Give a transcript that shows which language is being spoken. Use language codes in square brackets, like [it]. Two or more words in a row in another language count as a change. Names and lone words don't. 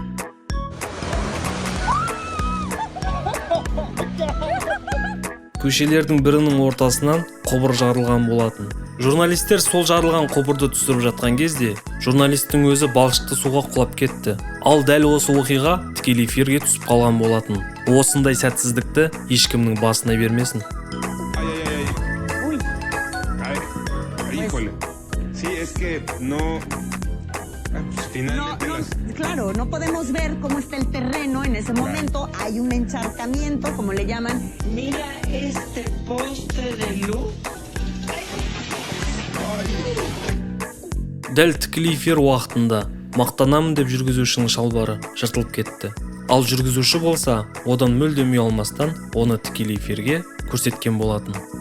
[kk] Көшелердің бірінің ортасынан құбыр жарылған болатын. Журналистер сол жарылған құбырды түсіріп жатқан кезде, журналистің өзі балшықты суға құлап кетті. Ал дәл осы оқиға тікелей эфирге түсіп қалған болатын. Осындай сәтсіздікті ешкімнің басына бермесін. [es] Claro, no podemos ver cómo está el terreno en ese momento. Hay un encharcamiento, como le llaman. Mira este poste de luz. [kk] Дәл тікелей эфир уақытында мақтанамын деп жүргізушінің шалбары жыртылып кетті. Ал жүргізуші болса, одан мүлдем ұялмастан оны тікелей эфирге көрсеткен болатын.